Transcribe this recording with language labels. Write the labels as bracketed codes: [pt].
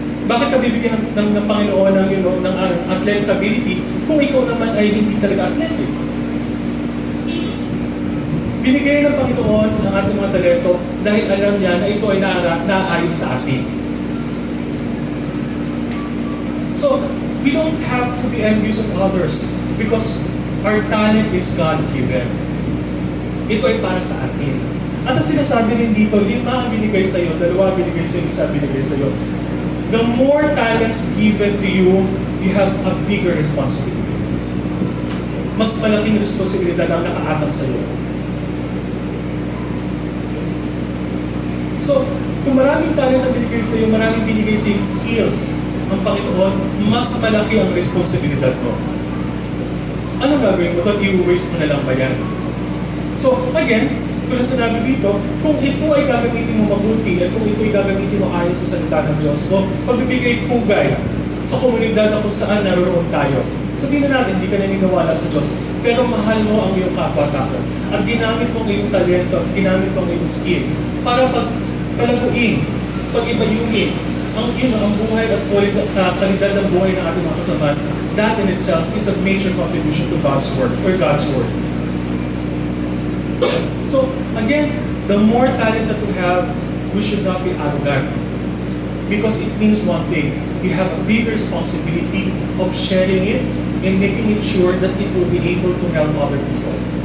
[tl] Bakit ka bibigyan ng Panginoon ng athletic ability kung ikaw naman ay hindi talaga athletic? Binigay ng Panginoon ang ating mga talento dahil alam niya na ito ay naayon sa atin. [en] So, we don't have to be envious of others because our talent is God-given. [tl] Ito ay para sa atin. At ang sinasabi rin dito, 5 ang binigay sa iyo, 2 binigay sa iyo, 1 binigay sa iyo. [en] The more talents given to you, you have a bigger responsibility. [tl] Mas malaking responsibilidad ang nakaatang sa iyo. So, kung maraming talent ang binigay sa'yo, maraming binigay sa'yo skills, ang Panginoon, mas malaki ang responsibilidad mo. Ano gagawin mo ito? I-waste mo na lang ba yan? So, again, tulad sinabi dito, kung ito ay gagamitin mo mabuti at kung ito ay gagamitin mo ayon sa salita ng Diyos mo, pagbibigay pugay sa komunidad na kung saan naroon tayo. Sabihin na natin, hindi ka naniniwala sa Diyos, pero mahal mo ang iyong kapwa-tao. At ginamit mo ang iyong talento, at ginamit mo ang iyong skill para palaguin, pag-ibayungin ang buhay at kalidad ng buhay ng ating mga kasama. [en] That in itself is a major contribution to God's work or God's word. So, again, the more talent that we have, we should not be arrogant. Because it means one thing. You have a big responsibility of sharing it and making it sure that it will be able to help other people.